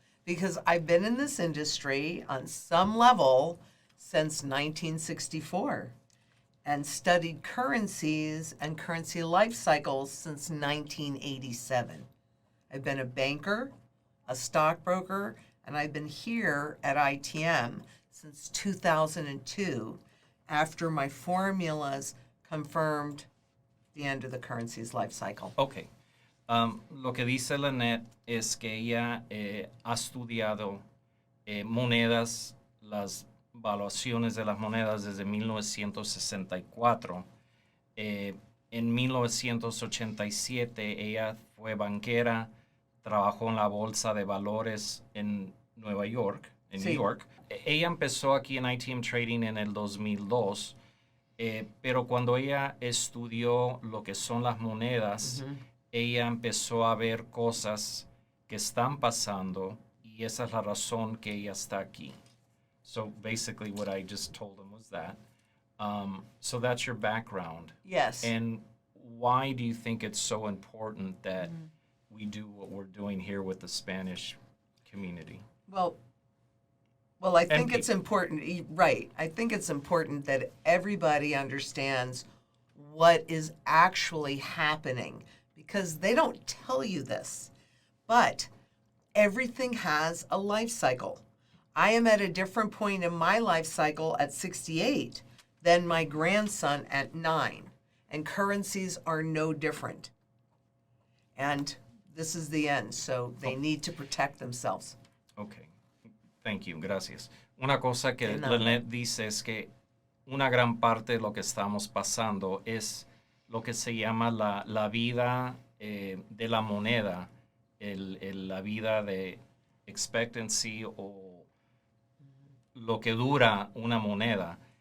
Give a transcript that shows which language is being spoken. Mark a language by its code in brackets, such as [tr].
[en] Because I've been in this industry on some level since 1964 and studied currencies and currency life cycles since 1987. I've been a banker, a stockbroker, and I've been here at ITM since 2002 after my formulas confirmed the end of the currency's life cycle. Okay. [es] Lo que dice Lynette es que ella ha estudiado monedas, las valuaciones de las monedas desde 1964. En 1987 ella fue banquera, trabajó en la bolsa de valores en Nueva York, en New York. Ella empezó aquí en ITM Trading en el 2002, pero cuando ella estudió lo que son las monedas, ella empezó a ver cosas que están pasando y esa es la razón que ella está aquí. [en] So basically what I just told them was that. So that's your background. Yes. And why do you think it's so important that we do what we're doing here with the Spanish community? Well, I think it's important, right. I think it's important that everybody understands what is actually happening because they don't tell you this. But everything has a life cycle. I am at a different point in my life cycle at 68 than my grandson at 9. And currencies are no different. And this is the end, so they need to protect themselves. Okay. Thank you. Gracias. [es] Una cosa que Lynette dice es que una gran parte de lo que estamos pasando es lo que se llama la vida de la moneda, la vida de expectancy o lo que dura una moneda.